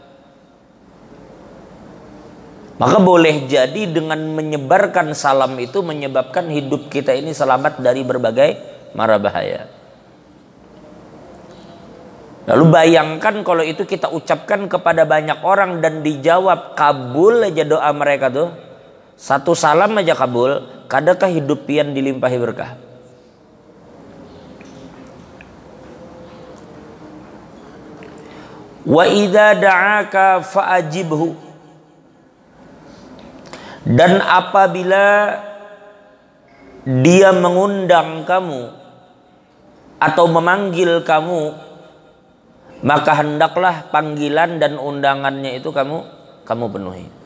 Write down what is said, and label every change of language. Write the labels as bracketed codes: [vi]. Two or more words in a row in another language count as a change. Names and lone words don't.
[id] Maka boleh jadi dengan menyebarkan salam itu menyebabkan hidup kita ini selamat dari berbagai mara bahaya. Lalu bayangkan kalau itu kita ucapkan kepada banyak orang dan dijawab kabul aja doa mereka tuh. Satu salam aja kabul, kadangkah hidup pian dilimpahi berkah. [ar] وإذا دعاك فأجبه. [id] Dan apabila dia mengundang kamu atau memanggil kamu, maka hendaklah panggilan dan undangannya itu kamu penuhi.